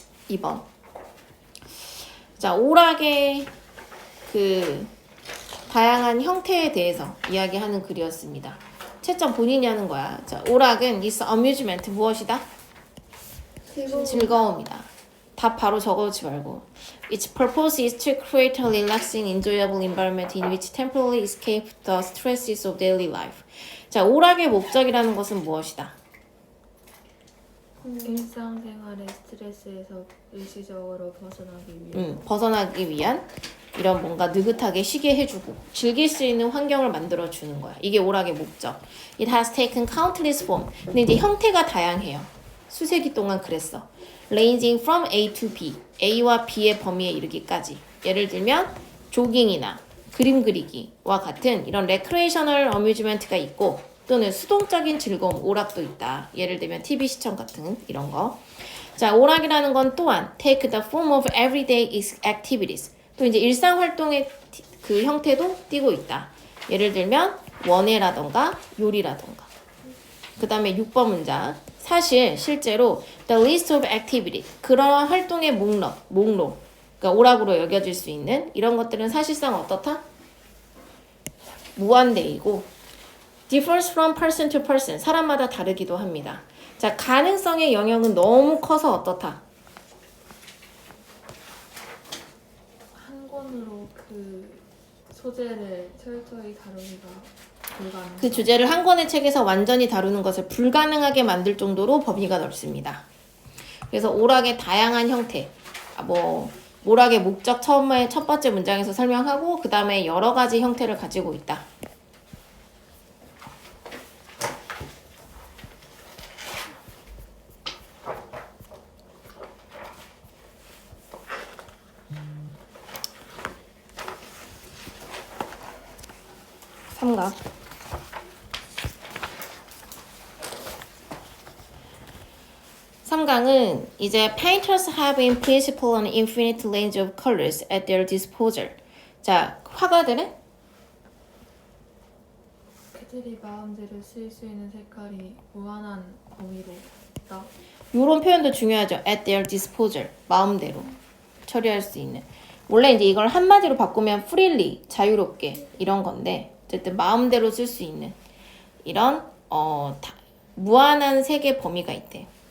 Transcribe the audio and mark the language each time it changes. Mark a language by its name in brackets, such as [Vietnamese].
[Korean] 2번. 자, 오락의 그 다양한 형태에 대해서 이야기하는 글이었습니다. 채점 본인이 하는 거야. 자, 오락은 is amusement 무엇이다? 즐거움이다. 답 바로 적어놓지 말고. [English] Its purpose is to create a relaxing, enjoyable environment in which temporarily escape the stresses of daily life. [Korean] 자, 오락의 목적이라는 것은 무엇이다? 일상생활의 스트레스에서 일시적으로 벗어나기 위해 벗어나기 위한 이런 뭔가 느긋하게 쉬게 해주고 즐길 수 있는 환경을 만들어주는 거야. 이게 오락의 목적. [English] It has taken countless form. [Korean] 근데 이제 형태가 다양해요. 수세기 동안 그랬어. Ranging from A to B. A와 B의 범위에 이르기까지. 예를 들면 조깅이나 그림 그리기와 같은 이런 레크레이셔널 어뮤즈먼트가 있고 또는 수동적인 즐거움, 오락도 있다. 예를 들면 TV 시청 같은 이런 거. 자, 오락이라는 건 또한 take the form of everyday activities. 또 이제 일상 활동의 그 형태도 띠고 있다. 예를 들면 원예라던가 요리라던가. 그 다음에 6번 문장. 사실 실제로 the list of activity 그러한 활동의 목록 그러니까 오락으로 여겨질 수 있는 이런 것들은 사실상 어떻다? 무한대이고 differs from person to person 사람마다 다르기도 합니다. 자, 가능성의 영역은 너무 커서 어떻다? 한 권으로 그 소재를 철저히 다루기가 불가능. 그 주제를 한 권의 책에서 완전히 다루는 것을 불가능하게 만들 정도로 범위가 넓습니다. 그래서 오락의 다양한 형태, 오락의 목적 처음에 첫 번째 문장에서 설명하고 그 다음에 여러 가지 형태를 가지고 있다. 삼각. [English] 삼강은 이제 painters have in principle an infinite range of colors at their disposal. [Korean] 자, 화가들은 그들이 마음대로 쓸 수 있는 색깔이 무한한 범위로 있다. 이런 표현도 중요하죠. at their disposal. 마음대로 처리할 수 있는. 원래 이제 이걸 한마디로 바꾸면 freely, 자유롭게 이런 건데 어쨌든 마음대로 쓸 수 있는 이런 무한한 색의 범위가 있대.